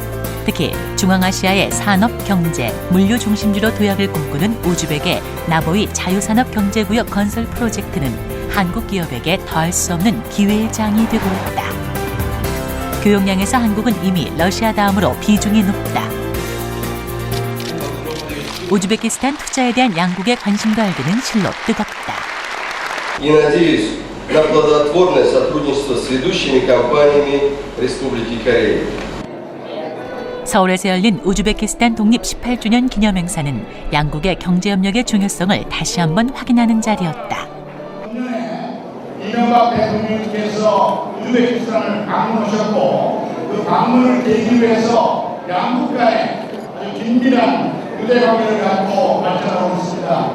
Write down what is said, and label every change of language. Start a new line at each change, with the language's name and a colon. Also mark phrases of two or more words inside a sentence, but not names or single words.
Korean: 특히 중앙아시아의 산업, 경제, 물류 중심지로 도약을 꿈꾸는 우즈벡의 나보이 자유산업경제구역 건설 프로젝트는 한국 기업에게 더할 수 없는 기회의 장이 되고 있다. 교역량에서 한국은 이미 러시아 다음으로 비중이 높다. 우즈베키스탄 투자에 대한 양국의 관심과 열기는 실로 뜨겁다.
Russian: И надеюсь на плодотворное сотрудничество с ведущими компаниями Республики Корея.
Korean: 서울에서 열린 우즈베키스탄 독립 18주년 기념행사는 양국의 경제협력의 중요성을 다시 한번 확인하는 자리였다. 작년에 이명박 대통령께서 우즈베키스탄을 방문하셨고 그 방문을 계기로 해서 양국간의 아주 긴밀한 유대관계를 갖고 발전하고 있습니다.